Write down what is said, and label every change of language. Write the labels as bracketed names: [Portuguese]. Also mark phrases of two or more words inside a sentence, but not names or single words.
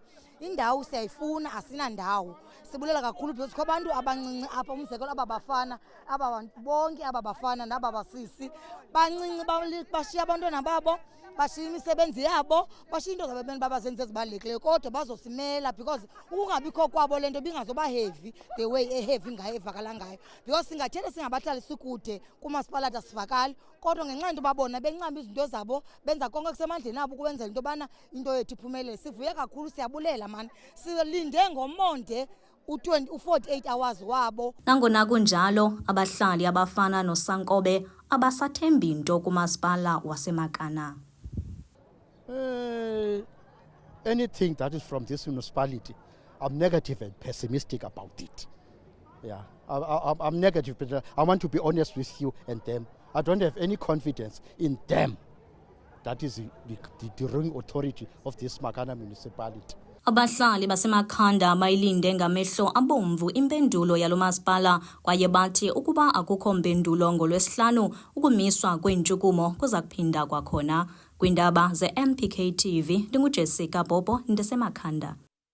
[Xhosa] Indawo siyayifuna, asinandawo. Sibulela kakhulu because kukho abantu abancinci apha, umzekelo aba bafana, aba bantu bonke aba bafana naba basisi bancinci bashiya abantwana babo, bashiya imisebenzi yabo, bashiya into zabo beni babazenze ezibalulekileyo, kodwa bazosimela because ukungabikho kwabo le nto bingazoba [English] heavy the way heavy [Xhosa] ngayo evakala ngayo. Because singathele singabahlali sikude kumasipalati asivakali, kodwa ngenxa into babona bencama izinto zabo benza konke kusemandleni abo ukwenzela into yobana into yethu iphumelele. Sivuye kakhulu, siyabulela mani, silinde ngomonde u-48 hours wabo. Nangona kunjalo, abahlali abafana noSankobe abasathembi nto kumasipala waseMakana. [English] Anything that is from this municipality, I'm negative and pessimistic about it. Yeah, I'm negative, but I want to be honest with you and them. I don't have any confidence in them. That is the ruling authority of this Makana municipality. [Xhosa] Abahlali basemakhanda bayilinde ngamehlo abomvu impendulo yalo masipala kwaye bathi ukuba akukho mpendulo ngoLwesihlanu ukumiswa kweentshukumo kuza kuphinda kwakhona. Kwindaba ze-MPK TV, ndinguJessica Bobo ndisemakhanda.